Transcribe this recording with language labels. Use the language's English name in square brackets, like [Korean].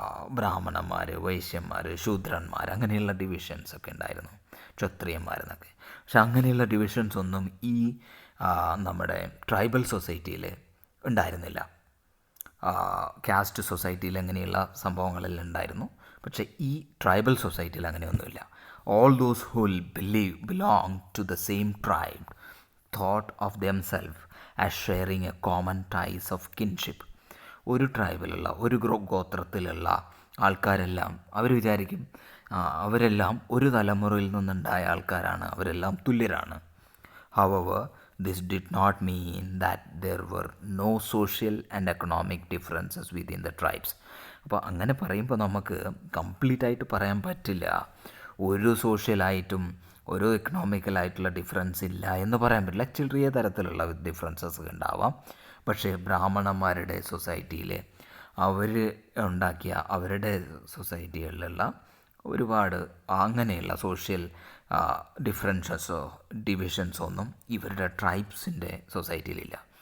[Malayalam] ബ്രാഹ്മണന്മാർ, വൈശ്യന്മാർ, ശൂദ്രന്മാർ, അങ്ങനെയുള്ള ഡിവിഷൻസൊക്കെ ഉണ്ടായിരുന്നു, ക്ഷത്രിയന്മാരെന്നൊക്കെ. പക്ഷെ അങ്ങനെയുള്ള ഡിവിഷൻസ് ഒന്നും ഈ നമ്മുടെ ട്രൈബൽ സൊസൈറ്റിയിൽ ഉണ്ടായിരുന്നില്ല. കാസ്റ്റ് സൊസൈറ്റിയിൽ അങ്ങനെയുള്ള സംഭവങ്ങളെല്ലാം ഉണ്ടായിരുന്നു. പക്ഷേ ഈ ട്രൈബൽ സൊസൈറ്റിയിൽ അങ്ങനെയൊന്നുമില്ല. [English] All those who belong to the same tribe thought of themselves as sharing a common ties of kinship. [Malayalam] ഒരു ട്രൈബിലുള്ള, ഒരു ഗോത്രത്തിലുള്ള ആൾക്കാരെല്ലാം അവർ വിചാരിക്കും അവരെല്ലാം ഒരു തലമുറയിൽ നിന്നുണ്ടായ ആൾക്കാരാണ്, അവരെല്ലാം തുല്യരാണ്. [English] However, this did not mean that there were no social and economic differences within the tribes. [Malayalam] അപ്പോൾ അങ്ങനെ പറയുമ്പോൾ നമുക്ക് കംപ്ലീറ്റായിട്ട് പറയാൻ പറ്റില്ല ഒരു സോഷ്യലായിട്ടും ഒരു എക്കണോമിക്കലായിട്ടുള്ള ഡിഫറൻസ് ഇല്ല എന്ന് പറയാൻ പറ്റില്ല. ചെറിയ തരത്തിലുള്ള ഡിഫറൻസസ് ഉണ്ടാവാം. പക്ഷേ ബ്രാഹ്മണന്മാരുടെ സൊസൈറ്റിയിൽ അവർ ഉണ്ടാക്കിയ അവരുടെ സൊസൈറ്റികളിലുള്ള ഒരുപാട് അങ്ങനെയുള്ള സോഷ്യൽ ഡിഫറൻസസോ ഡിവിഷൻസോ ഒന്നും ഇവരുടെ ട്രൈബ്സിൻ്റെ സൊസൈറ്റിയിലില്ല.